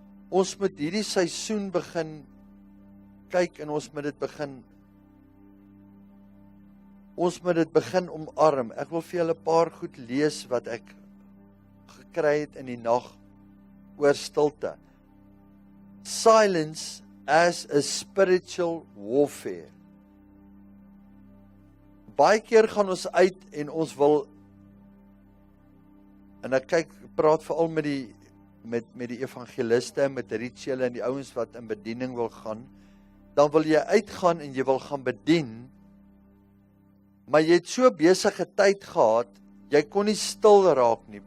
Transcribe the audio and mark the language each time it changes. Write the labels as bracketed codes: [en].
[af] Ons moet hierdie seisoen begin kyk en ons moet dit begin ons moet dit begin omarm. Ek wil vir julle 'n paar goed lees wat ek gekry het in die nag oor stilte. [en] Silence as a spiritual warfare. [af] Baie keer gaan ons uit en ons wil, en ek praat veral met die evangeliste, met Richelle en die ouens wat in bediening wil gaan, dan wil jy uitgaan en jy wil gaan bedien, maar jy het so besige tyd gehad, jy kon nie stil raak nie.